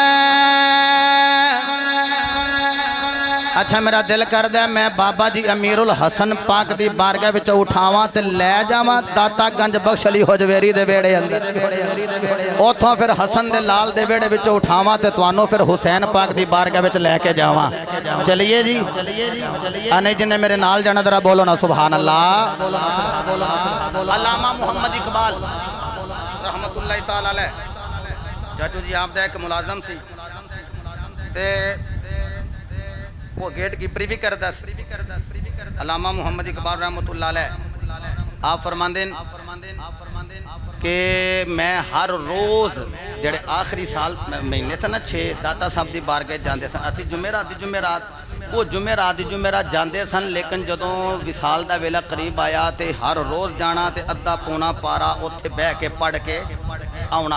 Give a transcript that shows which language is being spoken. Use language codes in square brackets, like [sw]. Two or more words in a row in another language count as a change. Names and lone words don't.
[pa] اچھا میرا دل کردا میں بابا جی امیر الحسن پاک دی بارگاہ وچ اٹھاواں تے لے جاواں داتا گنج بخش علی ہجویری دے ویہڑے اندر، اتھوں فیر حسن دے لال دے ویہڑے وچ اٹھاواں تے تہانوں فیر حسین پاک دی بارگاہ وچ لے کے جاواں. چلیے جی، نہیں جنہاں میرے نال جانا ذرا بولو نہ [ar] سبحان الله. [pa] علامہ محمد اقبال [ar] رحمة الله تعالى عليه [pa] چاچو جی آپ دا ایک ملازم سی تے وہ گیٹ کیپری بھی کردا سی. علامہ محمد اقبال [ar] رحمة الله عليه [pa] آپ فرماندے کہ میں ہر روز جیڑے آخری سال مہینے تھے نہ 6 داتا صاحب کی بارگاہ جاتے سن اسی جمعرات وہ جمعرات جاتے سن. لیکن جدوں وصال کا ویلا قریب آیا تو ہر روز جانا تو ادھا پونا پارہ اتھے بہہ کے پڑھ کے آنا.